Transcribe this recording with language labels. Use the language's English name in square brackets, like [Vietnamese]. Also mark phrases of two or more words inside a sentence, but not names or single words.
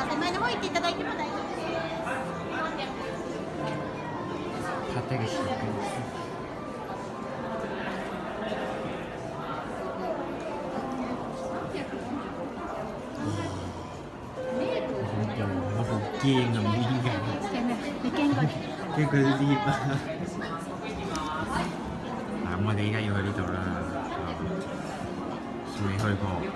[Japanese] 前の方行っていただいても大丈夫です。縦が広い。 [Cantonese] 驚啊！唔知點解。驚咩？你驚佢？驚佢 lift 啊！嗱，咁我哋依家要去呢度啦，未去過。